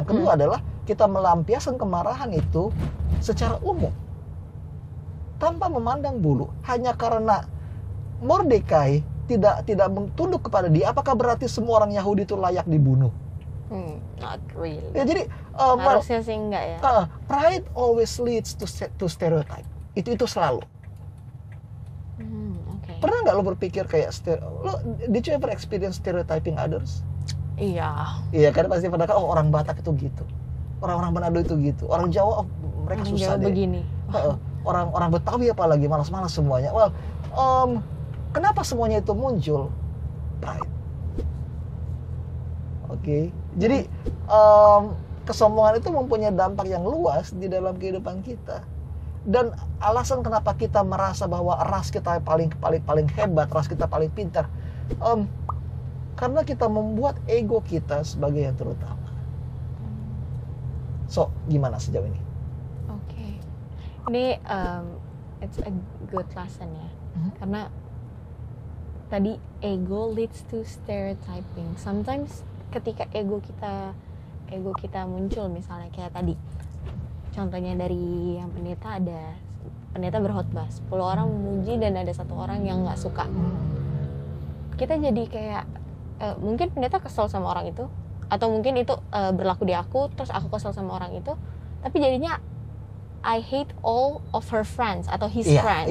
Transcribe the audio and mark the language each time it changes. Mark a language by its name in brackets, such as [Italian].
[Indonesian] Yang kedua adalah kita melampiaskan kemarahan itu secara umum tanpa memandang bulu, hanya karena Mordekai tidak tunduk kepada dia. Apakah berarti semua orang Yahudi itu layak dibunuh? [English] Not really. [Indonesian] Ya, jadi Harusnya sih enggak ya. [English] pride always leads to stereotype. [Indonesian] Itu selalu. Oke. Pernah nggak lo berpikir kayak [English] did you ever experience stereotyping others? [Indonesian] Iya. Iya kan, pasti pernah kan, orang Batak itu gitu, orang Manado itu gitu, orang Jawa mereka Orang susah Jawa deh. begini. Orang Betawi apalagi malas-malas semuanya. Well, kenapa semuanya itu muncul? Pride. Oke. Jadi kesombongan itu mempunyai dampak yang luas di dalam kehidupan kita. Dan alasan kenapa kita merasa bahwa ras kita paling hebat, ras kita paling pintar, karena kita membuat ego kita sebagai yang terutama. So, gimana sejauh ini? [English] Oke. Ini it's a good lesson ya. [Indonesian] Karena tadi [English] ego leads to stereotyping. [Indonesian] Sometimes ketika ego kita muncul, misalnya kayak tadi contohnya dari yang pendeta berkhotbah, 10 orang memuji dan ada 1 orang yang nggak suka. Kita jadi kayak mungkin pendeta kesel sama orang itu, atau mungkin itu berlaku di aku, terus aku kesel sama orang itu, tapi jadinya [English] I hate all of her friends [Indonesian] atau [English] his friends.